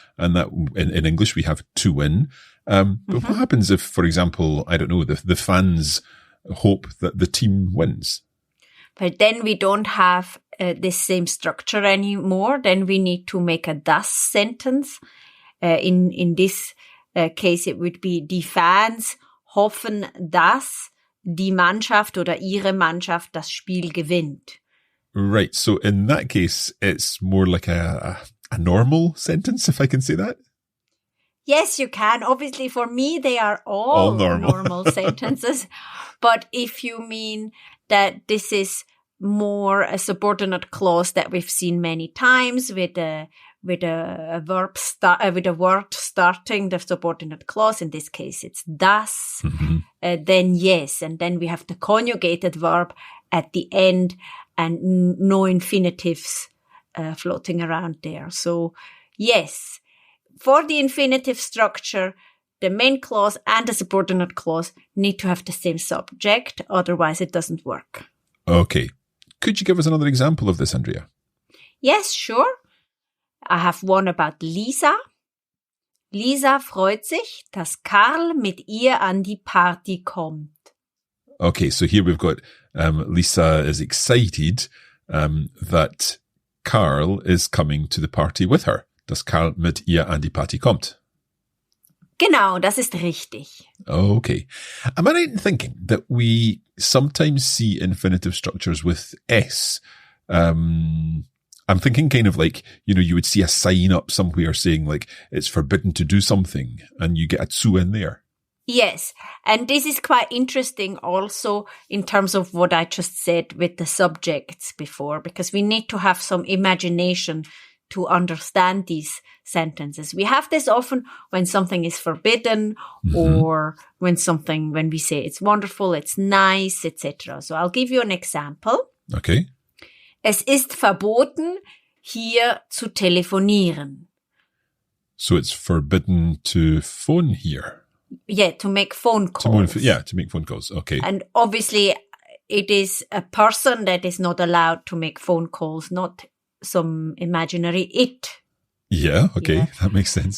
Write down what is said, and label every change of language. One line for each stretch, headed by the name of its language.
English: And that in English we have to win. But what happens if, for example, I don't know, the fans hope that the team wins? But then we don't have this same structure anymore. Then we need to make a das sentence. In this case, it would be
German: die Fans hoffen, dass die Mannschaft oder ihre Mannschaft das Spiel gewinnt.
English: Right. So in that case, it's more like a normal sentence, if I can say that. Yes, you can. Obviously, for me, they are all normal sentences. But if you mean that this is more a subordinate clause that we've seen many times with a verb with a word starting the subordinate clause, in this case it's das, then yes, and then we have the conjugated verb at the end and no infinitives floating around there. So yes, for the infinitive structure, the main clause and the subordinate clause need to have the same subject, otherwise it doesn't work. Okay. Could you give us another example of this, Andrea? Yes, sure. I have one about Lisa.
German: Lisa freut sich, dass Karl mit ihr an die Party kommt.
English: Okay, so here we've got Lisa is excited that Karl is coming to the party with her.
German: Dass Karl mit ihr an die Party kommt. Genau, das ist richtig.
English: Okay. Am I right in thinking that we sometimes see infinitive structures with S? I'm thinking kind of like, you would see a sign up somewhere saying like, it's forbidden to do something, and you get a zu in there. Yes. And this is quite interesting also in terms of what I just said with the subjects before, because we need to have some imagination to understand these sentences. We have this often when something is forbidden or when we say it's wonderful, it's nice, etc. So I'll give you an example. Okay.
German: Es ist verboten, hier zu telefonieren.
English: So it's forbidden to phone here. Yeah, to make phone calls. To make phone calls. Okay. And obviously it is a person that is not allowed to make phone calls, not some imaginary it. Yeah, okay. Yeah. That makes sense.